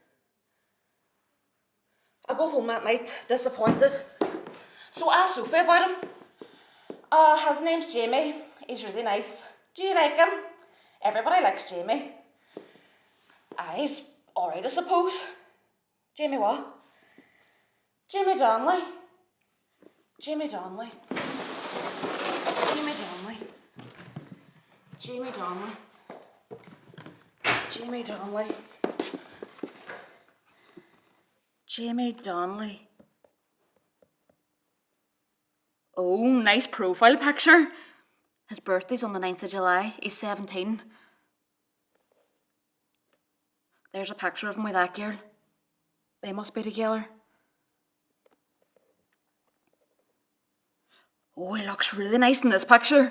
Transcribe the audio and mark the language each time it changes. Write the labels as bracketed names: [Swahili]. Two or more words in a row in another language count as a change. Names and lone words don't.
[English] I go home that night, disappointed. So I asked Sophie about him. His name's Jamie. He's really nice. Do you like him? Everybody likes Jamie. He's alright, I suppose. Jamie what? Jamie Donnelly. Jamie Donnelly. Jamie Donnelly. Jamie Donnelly. Jamie Donnelly. Jamie Donnelly. Oh, nice profile picture. His birthday's on the 9th of July. He's 17. There's a picture of him with that girl. They must be together. Oh, he looks really nice in this picture.